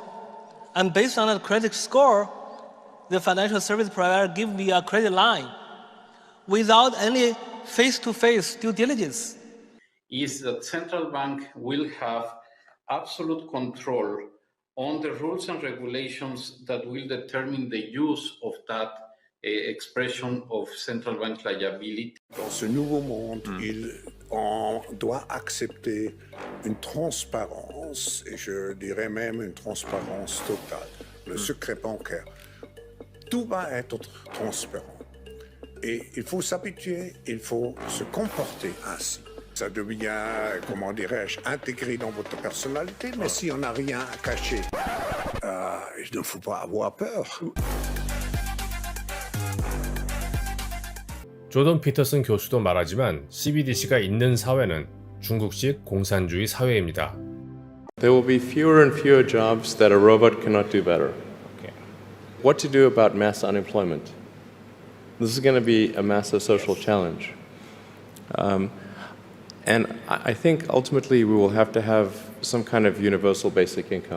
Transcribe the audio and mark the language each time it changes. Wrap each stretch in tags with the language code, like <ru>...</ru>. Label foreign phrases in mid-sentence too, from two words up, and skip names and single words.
<en>And based on that credit score, the financial service provider give me a credit line without any face-to-face due diligence. Is that central bank will have absolute control on the rules and regulations that will determine the use of that expression of central bank liability.</en> <fr>Dans ce nouveau monde, on doit accepter une transparence, et je dirais même une transparence totale. Le secret bancaire, tout va être transparent. Et il faut s'habituer, il faut se comporter ainsi. Ça devient, comment dirais-je, intégré dans votre personnalité, mais si on n'a rien à cacher, il ne faut pas avoir peur.</fr> <ko>조던 피터슨 교수도 말하지만 CBDC가 있는 사회는 중국식 공산주의 사회입니다.</ko> <en>There will be fewer and fewer jobs that a robot cannot do better. Okay. What to do about mass unemployment? This is going to be a massive social challenge. And I think ultimately we will have to have some kind of universal basic income.</en>